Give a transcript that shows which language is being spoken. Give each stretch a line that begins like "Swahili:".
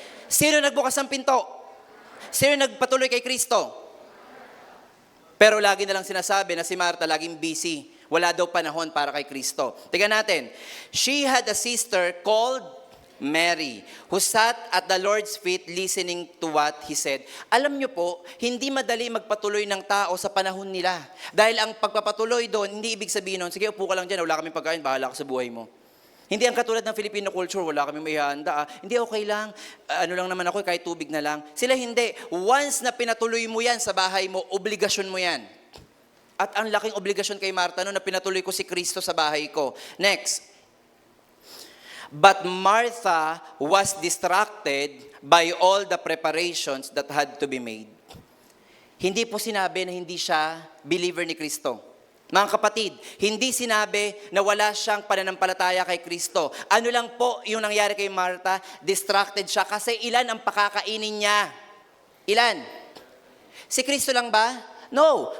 Filipino: Sino nagbukas ng pinto? Sino nagpatuloy kay Kristo? Pero lagi na lang sinasabi na si Marta laging busy. Wala daw panahon para kay Kristo. Tingnan natin.
English: She had a sister called Mary, who sat at the Lord's feet listening to what He said.
Filipino: Alam niyo po, hindi madali magpatuloy ng tao sa panahon nila. Dahil ang pagpapatuloy doon, hindi ibig sabihin nun, sige, upo ka lang dyan, wala kaming pagkain, bahala ka sa buhay mo. Hindi ang katulad ng Filipino culture, wala kaming may handa. Hindi, okay lang. Ano lang naman ako, kahit tubig na lang. Sila hindi. Once na pinatuloy mo yan sa bahay mo, obligasyon mo yan. At ang laking obligasyon kay Marta na pinatuloy ko si Kristo sa bahay ko. Next.
English: But Martha was distracted by all the preparations that had to be made.
Filipino: Hindi po sinabi na hindi siya believer ni Kristo. Mga kapatid, hindi sinabi na wala siyang pananampalataya kay Kristo. Ano lang po yung nangyari kay Martha? Distracted siya kasi ilan ang pakakainin niya? Ilan? Si Kristo lang ba? No.